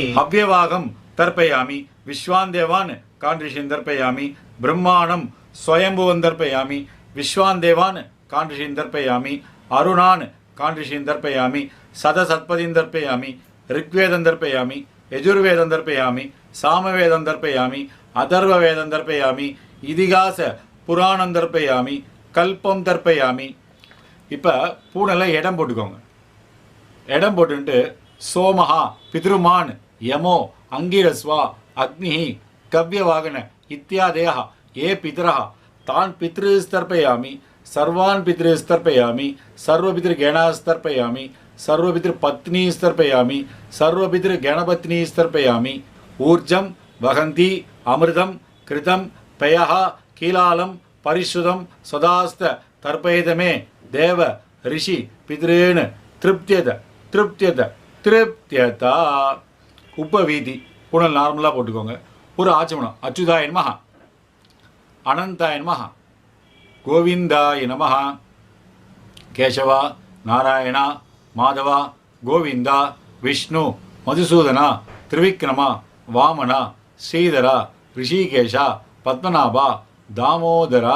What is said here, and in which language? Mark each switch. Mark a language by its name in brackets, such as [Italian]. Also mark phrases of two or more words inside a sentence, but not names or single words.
[Sanskrit] अव्यवाहम् तर्पयामि विश्वान् देवान् काण्ड ऋषीन् तर्पयामि ब्रह्माणम् स्वयम्भुवम् तर्पयामि विश्वान् देवान् काण्ड ऋषीन् तर्पयामि अरुणान् काण्ड ऋषीन् तर्पयामि सदसस्पतिम् तर्पयामि ऋग्वेदम् तर्पयामि यजुर्वेदम् तर्पयामि सामवेदम् तर्पयामि अथर्व वेदम् तर्पयामि इतिहास पुराणम् तर्पयामि कल्पम् तर्पयामि. [Tamil] இப்போ பூனலை இடம் போட்டுக்கோங்க. இடம் போட்டுன்ட்டு [Sanskrit] सोमः पितृमान् यमः अङ्गिरस्वान् अग्नि कव्यवागन इत्यादयः ये पितरः तान् पितृस्तर्पयामि, सर्वान् पितृस्तर्पयामि, सर्वपितृगणास्तर्पयामि, सर्वपितृपत्नीस्तर्पयामि, सर्वपितृगणपत्नीस्तर्पयामि। ऊर्जं वहन्ति अमृतं कृतं पयः कीलालं परिश्रुतं सदास्त तर्पयेत मे देव ऋषि पितॄन् तृप्त्यत तृप्त्यत तृप्त्यता। [Tamil] उपवीதி புனல் நார்மலாக போட்டுக்கோங்க. ஒரு ஆச்சமனம். [Sanskrit] अच्युताय नमः अनन्ताय नमः गोविन्दाय नमः केशव नारायण माधव गोविन्द विष्णु मधुसूदन त्रिविक्रम वामन श्रीधर हृषीकेश पद्मनाभ दामोदर.